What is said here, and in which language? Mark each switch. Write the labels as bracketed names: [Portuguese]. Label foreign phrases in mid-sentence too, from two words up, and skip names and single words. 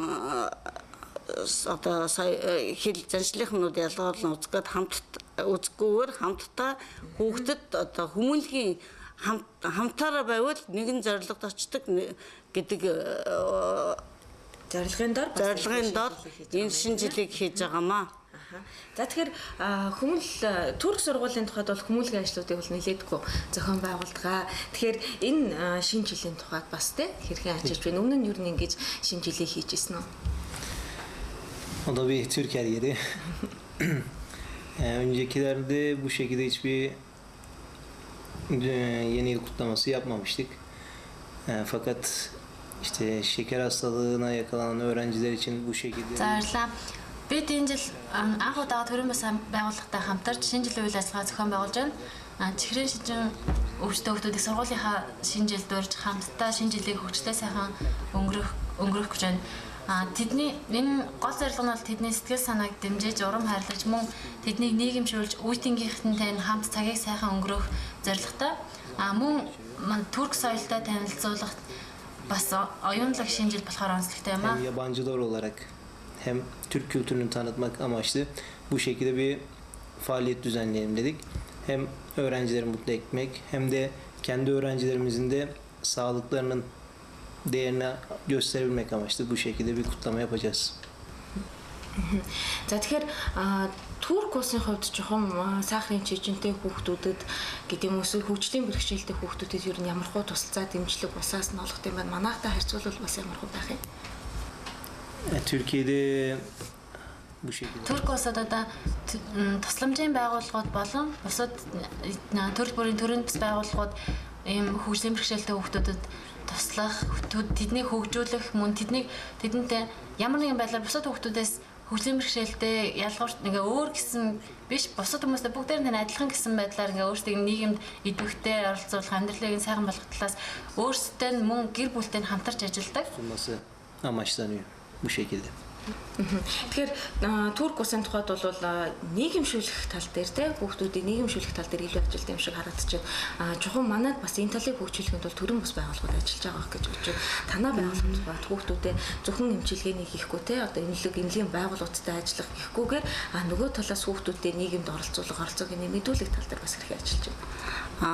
[Mongolian] одоо хил заншлихнууд ялгарлан үзэхгүйгээр хамтдаа хүүхдэд одоо хүмүүнлэгийн хамтаараа байвал нэгэн зорилгод очдог гэдэг зорилгын дор энэ шинэ жилийг хийж байгаамаа. За тэгэхээр Турк сургуулийн тухайд бол хүмүүлгийн ажлуудыг бол нэлээдгүй зохион байгуулдаг. Тэгэхээр энэ шинэ жилийн тухайд бас хэрхэн ажиллаж байна? Өмнө нь юу нэг ингэж шинэ жилийг хийж ирсэн үү? [Turkish] O da bir Türk her yeri. Öncekilerde bu şekilde hiçbir yeni yıl kutlaması yapmamıştık. Fakat işte şeker hastalığına yakalanan öğrenciler için bu şekilde... [Mongolian] Бид энэ жил анх удаа төрийн бас байгууллагатай хамтарч шинэ жилийн үйл ажиллагаа зохион байгуулж байна. Чихрийн шижин өвчтөй хүүхдүүдийг сургуулийнхаа шинэ жилд урьж хамтдаа шинэ жилийг хөгжлөө сайхан өнгөрөх гэж байна. Тэдний энэ гол зорилго нь бол тэдний сэтгэл санааг дэмжиж, урам хайрлаж, мөн тэднийг нийгэмшүүлж, үеийнхэнтэй хамт цагийг сайхан өнгөрөх зорилготой. Мөн Турк соёлтой танилцуулах бас оюунлаг шинэ жил болохоор онцлогтой юм аа. [Turkish] Yabancılar olarak hem Türk kültürünü tanıtmak amaçlı bu şekilde bir faaliyet düzenleyelim dedik. Hem öğrencileri mutlu etmek hem de kendi öğrencilerimizin de sağlıklarının değerini gösterebilmek amaçlı bu şekilde bir kutlama yapacağız. [Mongolian] За тэгэхээр Турк улсын хувьд жоохон сахарын шижинтэй хүүхдүүдэд гэдэг юм эсвэл хөгжлийн бэрхшээлтэй хүүхдүүдэд ер нь ямархуу тусалцаа дэмжлэг усаас нь олох юм байна. Манайхтай харьцуулбал бас ямархуу байх юм. [Turkish] Türkiye'de bu şekilde. [Mongolian] Турк улсад одоо тусламжийн байгууллагууд болон бусад төрөл бүрийн төрийн бас байгууллагууд ийм хөгжлийн бэрхшээлтэй хүүхдүүдэд туслах, тэднийг хөгжүүлэх, мөн тэдэнтэй ямар нэгэн байдлаар бусад хүүхдүүдээс хөгжлийн бэрхшээлтэй ялгуурт ингээ өөр гэсэн биш бусад хүмүүстэй бүгдээр нь адилхан гэсэн байдлаар ингээ өөрсдийг нийгэмд идэвхтэй оролцуулах, амьдралыг сайхан болгох талаас өөрсдөө мөн гэр бүлтэй хамтарч ажилладаг. [Turkish] Amaçlanıyor bu şekilde. [Mongolian] Тэгэхээр Турк улсын тухайд бол нийгэмшүүлэх тал дээр те хүүхдүүдийн нийгэмшүүлэх тал дээр илүү ажилт юм шиг харагдаж байна. Чухам манайд бас энэ талыг хөгжүүлэхэд бол төрийн бас байгууллагууд ажиллаж байгаа гэж бодож байна. Танай байгууллагууд бат хүүхдүүдэд зөвхөн эмчилгээний хийхгүй те одоо эмнэлгийн байгууллагуудтай ажиллах гэхгүйгээр нөгөө талаас хүүхдүүдэд нийгэмд оролцоог нэмэгдүүлэх тал дээр бас хэрхэн ажиллаж байна.